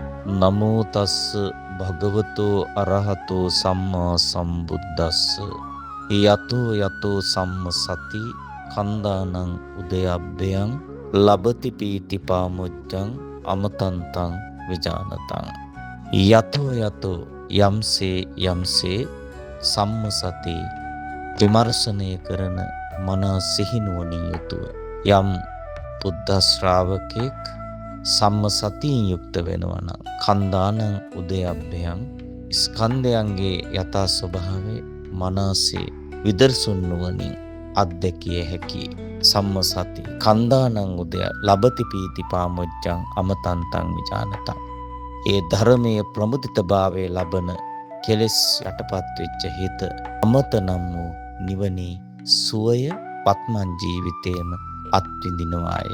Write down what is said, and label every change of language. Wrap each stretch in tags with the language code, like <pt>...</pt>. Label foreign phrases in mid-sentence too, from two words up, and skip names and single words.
<pi>නමෝ තස්ස භගවතෝ අරහතෝ සම්මා සම්බුද්දස්ස යතෝ යතෝ සම්මසති කන්දානං උදයබ්බයං ලබති පීති පාමුජ්ජං අමතන්තං විජානතං යතෝ යතෝ යම්සේ යම්සේ</pi> <si>සම්මසති විමර්ශනය කරන මන සිහිනුවණින් යුතුව යම් බුද්ධ ශ්‍රාවකෙක් සම්මසතියෙන් යුක්ත වෙනවා නම්</si> <pi>කන්දානං උදයබ්බයං</pi> <si>ස්කන්ධයන්ගේ යථා ස්වභාවය මනසේ විදර්ශුන් නුවණින් අත්දැකිය හැකි</si> <pi>සම්මසති කන්දානං උදය ලබති පීති පාමුජ්ජං අමතන්තං විජානතං</pi> <si>ඒ ධර්මයේ ප්‍රමුදිතභාවයේ ලබන කෙලෙස් යටපත් වෙච්ච හිත අමත නම් වූ නිවනේ සුවය පත්මන් ජීවිතේම අත්විඳිනවාය.</si>